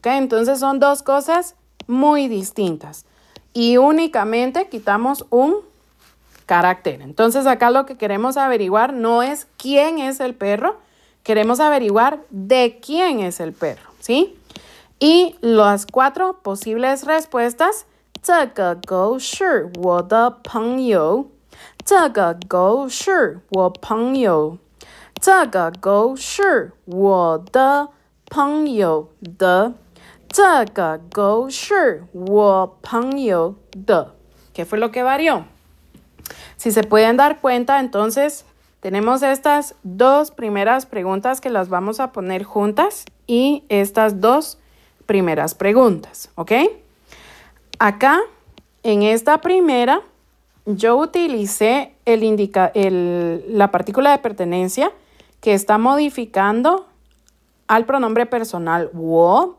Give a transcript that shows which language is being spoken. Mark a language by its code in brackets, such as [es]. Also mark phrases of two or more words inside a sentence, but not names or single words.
[es] Entonces son 2 cosas muy distintas. Y únicamente quitamos un carácter. Entonces acá lo que queremos averiguar no es quién es el perro, queremos averiguar de quién es el perro, ¿sí? Y las 4 posibles respuestas, [zh] 这个狗是我的朋友，这个狗是我朋友，这个狗是我的朋友的。这个狗是我朋友的. [es] ¿Qué fue lo que varió? Si se pueden dar cuenta, entonces tenemos estas 2 primeras preguntas que las vamos a poner juntas y estas 2 primeras preguntas, ¿ok? Acá, en esta primera, yo utilicé la partícula de pertenencia que está modificando al pronombre personal 我.